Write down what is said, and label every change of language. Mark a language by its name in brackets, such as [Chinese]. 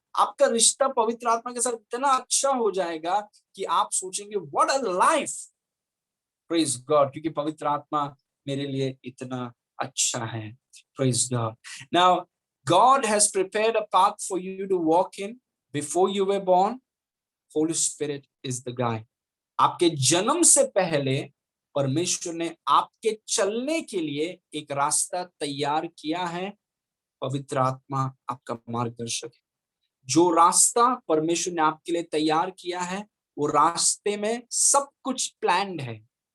[Hindi] आपका रिश्ता पवित्र आत्मा के साथ इतना अच्छा हो जाएगा कि आप सोचेंगे [English] what a life. Praise God. [Hindi] क्योंकि पवित्र आत्मा मेरे लिए इतना अच्छा है. [English] Praise God. Now, God has prepared a path for you to walk in before you were born. Holy Spirit is the guide. [Hindi] आपके जन्म से पहले परमेश्वर ने आपके चलने के लिए एक रास्ता तैयार किया है. पवित्र आत्मा आपका मार्गदर्शक है. जो रास्ता परमेश्वर ने आपके लिए तैयार किया है, वो रास्ते में सब कुछ प्लान्ड है.